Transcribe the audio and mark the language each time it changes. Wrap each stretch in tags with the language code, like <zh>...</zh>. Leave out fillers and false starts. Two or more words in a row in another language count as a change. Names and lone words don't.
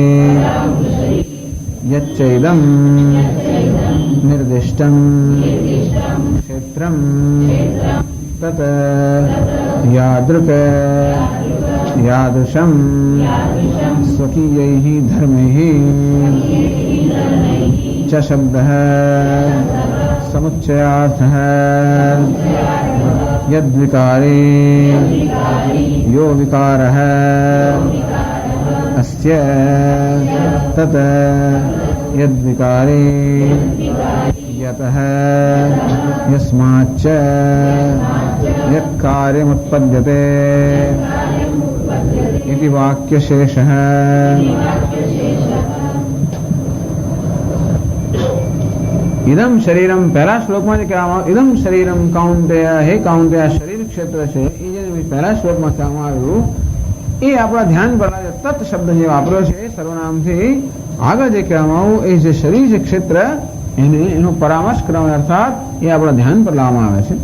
<sa>यच्चैदं निर्दिष्टं क्षेत्रं तत यादृक यादृशं स्वकीयैः धर्मैः च शब्दः समुच्चयार्थः यद्विकारे यो विकारः अस्य तत् यद्विकारे यतः यस्माच्च यत्कार्यमुत्पद्यते इति वाक्यशेषः. इदम शरीरम,</sa> <gu>પહેલા શ્લોકમાં જે કહેવામાં</gu> <sa>इदम शरीरम कौन्तेय,</sa> <gu>હે કૌંતેય, શરીર ક્ષેત્ર છે એ જે પહેલા શ્લોકમાં કહેવામાં આવ્યું એ આપણા ધ્યાન પર તત શબ્દ જે વાપર્યો છે સર્વનામથી આગળ જે કહેવામાં આવ્યું એ જે શરીર છે ક્ષેત્ર, એનો પરામર્શ કરવા, અર્થાત એ આપણા ધ્યાન પર લાવવામાં આવે છે.</gu>